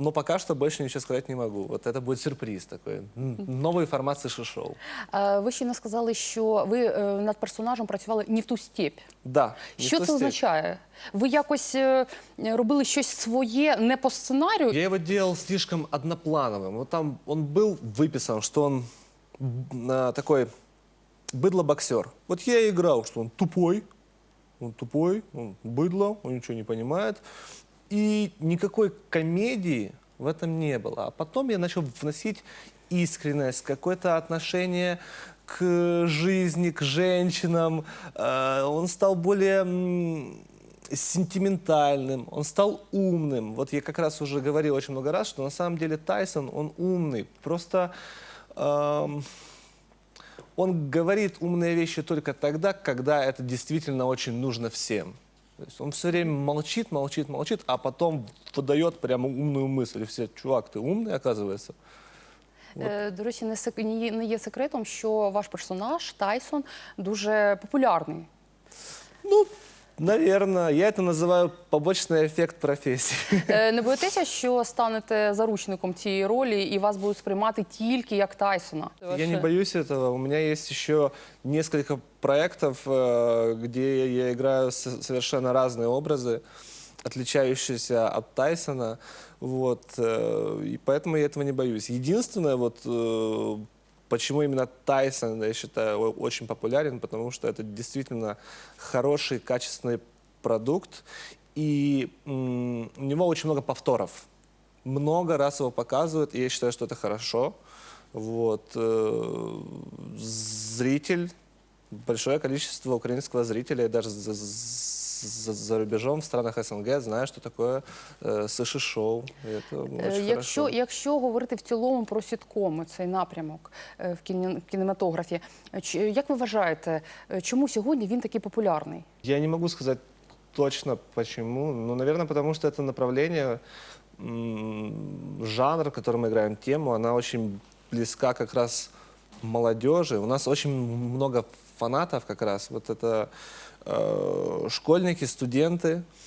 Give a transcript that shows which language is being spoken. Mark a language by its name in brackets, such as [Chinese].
[Russian] Но пока что больше ничего сказать не могу. Вот это будет сюрприз такой. [Ukrainian] Новий формат сыши-шоу. Ви ще не сказали, що ви над персонажем працювали не в ту степь. Да, що це означає? Ви якось робили щось своє не по сценарію? [Russian] Я его делал слишком одноплановым. Вот там он был выписан, что он такой быдло-боксер. Вот я играл, что он тупой, он быдло, он ничего не понимает. И никакой комедии в этом не было. А потом я начал вносить искренность, какое-то отношение к жизни, к женщинам. Он стал более сентиментальным, он стал умным. Вот я как раз уже говорил очень много раз, что на самом деле Тайсон, он умный. Просто он говорит умные вещи только тогда, когда это действительно очень нужно всем. То есть он все время молчит, а потом выдает прямо умную мысль. И все, чувак, ты умный, оказывается. Вот. [Ukrainian] До речі, не є секретом, що ваш персонаж Тайсон дуже популярний. [Russian] Ну, наверное, я это называю побочный эффект профессии. [Ukrainian] Не боїтеся, що станете заручником цієї ролі і вас будуть сприймати тільки як Тайсона? [Russian] Я не боюсь этого. У меня есть еще несколько проектов, где я играю совершенно разные образы, отличающиеся от Тайсона. Вот. И поэтому я этого не боюсь. Единственное, вот почему именно Тайсон, я считаю, очень популярен, потому что это действительно хороший, качественный продукт. и у него очень много повторов. Много раз его показывают, и я считаю, что это хорошо. Вот. Зритель, большое количество украинского зрителя, даже за рубежом, в странах СНГ, знают, что такое суши-шоу. И это очень [Ukrainian] Якщо, [Russian] хорошо. [Ukrainian] якщо говорити в цілому про сіткоми, цей напрямок в кінематографі, як ви вважаєте, чому сьогодні він такий популярний? [Russian] Я не могу сказать точно почему, но, наверное, потому что это направление, жанр, в котором мы играем, тему, она очень близка как раз молодежи. У нас очень много фанатов как раз. Вот это школьники, студенты.